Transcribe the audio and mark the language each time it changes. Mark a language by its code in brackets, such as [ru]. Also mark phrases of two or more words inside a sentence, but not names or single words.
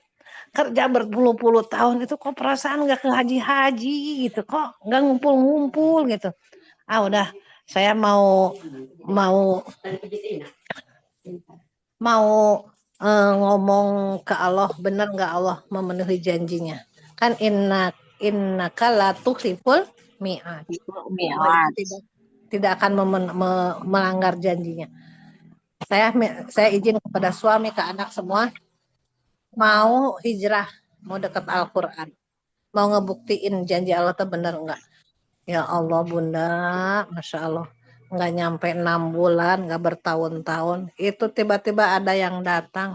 [id] Kerja berpuluh-puluh tahun itu kok perasaan nggak ke haji-haji gitu, kok nggak ngumpul-ngumpul gitu. Udah saya mau ngomong ke Allah, benar nggak Allah memenuhi janjinya? [ar] Kan innaka la tukhliful mi'ad. [id] Tidak akan melanggar janjinya. Saya izin kepada suami, ke anak semua, mau hijrah, mau dekat Al-Quran, mau ngebuktiin janji Allah itu benar enggak. Ya Allah Bunda, [ar] Masya Allah, [id] nggak nyampe 6 bulan, nggak bertahun-tahun, itu tiba-tiba ada yang datang.